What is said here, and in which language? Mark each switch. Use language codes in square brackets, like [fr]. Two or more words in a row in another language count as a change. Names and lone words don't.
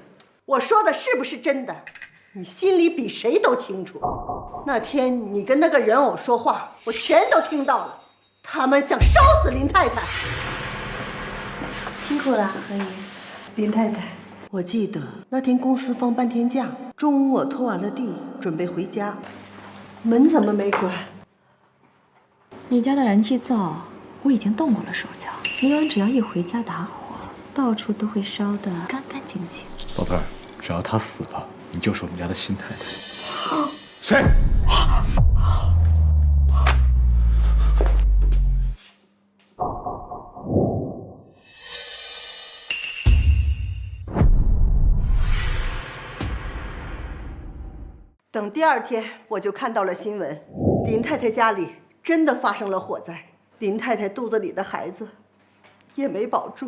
[zh] 我說的是不是真的？你心裡比誰都清楚。那天你跟那個人偶說話，我全都聽到了。他們想燒死林太太。辛苦了，何姨。林太太，我記得那天公司放半天假，中午我拖完了地，準備回家，門怎麼沒關？你家的燃氣灶我已經動過了手腳，明晚只要一回家打火，到處都會燒得乾乾淨淨。寶貝兒，只要他死了，你就是我們家的新太太。誰？等第二天，我就看到了新聞，林太太家裡真的發生了火災，林太太肚子裡的孩子也沒保住。